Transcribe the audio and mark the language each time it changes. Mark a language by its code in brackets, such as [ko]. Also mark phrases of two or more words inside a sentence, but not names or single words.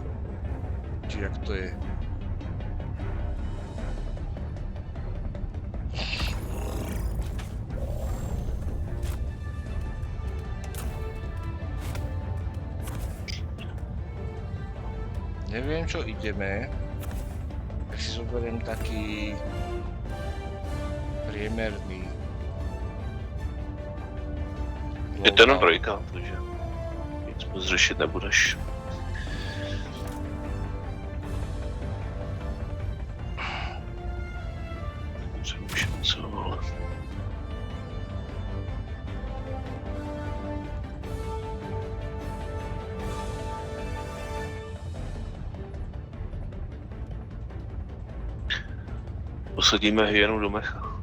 [sk] Či jak to je. Neviem, čo ideme. Tak si zoberiem taký priemerný. [cs] Je to jenom 3, takže nic moc řešit nebudeš. Přemýšlím, co vole. Posadíme hyenu do mecha.